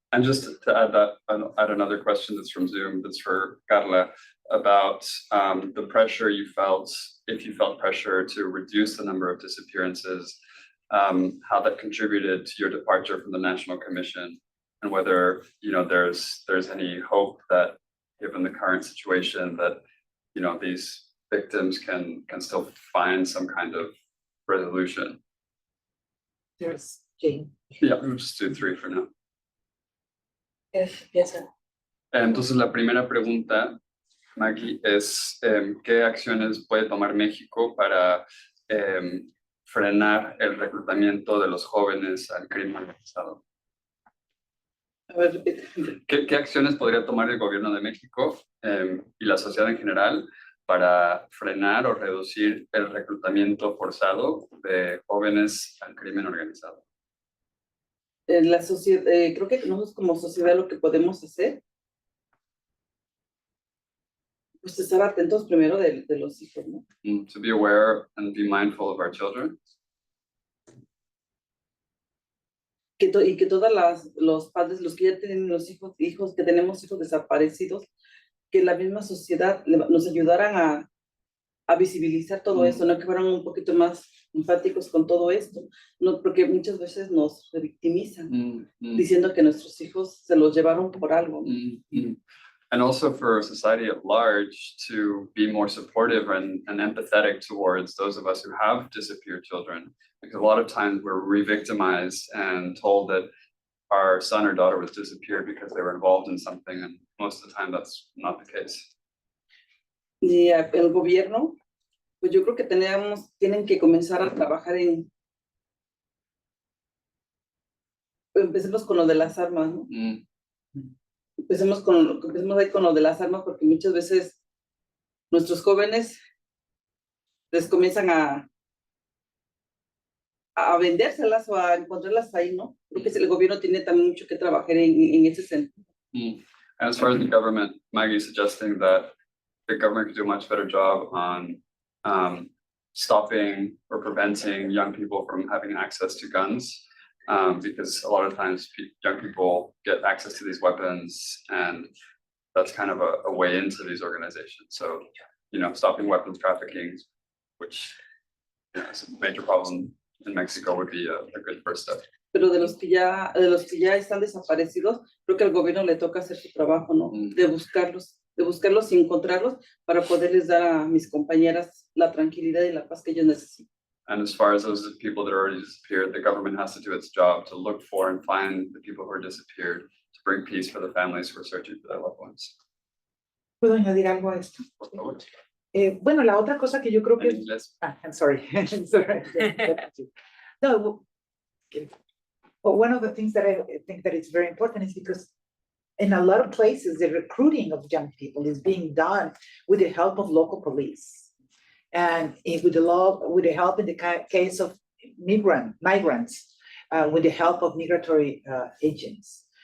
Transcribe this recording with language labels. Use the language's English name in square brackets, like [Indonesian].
[English] And just to add that, add another question that's from Zoom, that's for Carla, about the pressure you felt, if you felt pressure to reduce the number of disappearances, how that contributed to your departure from the National Commission, and whether there's any hope that, given the current situation, that these victims can still find some kind of resolution. There's Jane. Yeah, we'll just do 3 for now. Yes, sir. [Spanish] Entonces, la primera pregunta, Maggie, es ¿qué acciones puede tomar México para frenar el reclutamiento de los jóvenes al crimen organizado? A ver, repite. ¿Qué acciones podría tomar el gobierno de México y la sociedad en general para frenar o reducir el reclutamiento forzado de jóvenes al crimen organizado? La sociedad, creo que nosotros como sociedad lo que podemos hacer pues estar atentos primero de los hijos, ¿no? [English] To be aware and be mindful of our children. [Spanish] Y que los padres, los que ya tienen los hijos, que tenemos hijos desaparecidos, que la misma sociedad nos ayudaran a visibilizar todo esto, ¿no? Que fueran un poquito más empáticos con todo esto, ¿no? Porque muchas veces nos revictimizan, diciendo que nuestros hijos se los llevaron por algo, ¿no? [English] And also for society at large to be more supportive and empathetic towards those of us who have disappeared children. Because a lot of times we're re-victimized and told that our son or daughter was disappeared because they were involved in something, and most of the time that's not the case. [Spanish] Y el gobierno, pues yo creo que tienen que comenzar a trabajar empecemos con lo de las armas, ¿no? Empecemos ahí con lo de las armas, porque muchas veces nuestros jóvenes les comienzan a vendérselas o a encontrarlas ahí, ¿no? Creo que el gobierno tiene también mucho que trabajar en ese sentido. [English] And as far as the government, Maggie's suggesting that the government could do a much better job on stopping or preventing young people from having access to guns. Because a lot of times young people get access to these weapons, and that's kind of a way into these organizations. So, stopping weapons trafficking, which is a major problem in Mexico, would be a good first step. [Spanish] Pero de los que ya están desaparecidos, creo que al gobierno le toca hacer su trabajo, ¿no? De buscarlos y encontrarlos para poderles dar a mis compañeras la tranquilidad y la paz que ellos necesitan. [English] And as far as those people that are already disappeared, the government has to do its job to look for and find the people who are disappeared, to bring peace for the families who are searching for their loved ones. [Spanish] ¿Puedo añadir algo a esto? Bueno, la otra cosa que yo creo que... [English] I'm sorry. Sorry. No, well, one of the things that I think that is very important is because in a lot of places, the recruiting of young people is being done with the help of local police. And with the help in the case of migrants, with the help of migratory agents.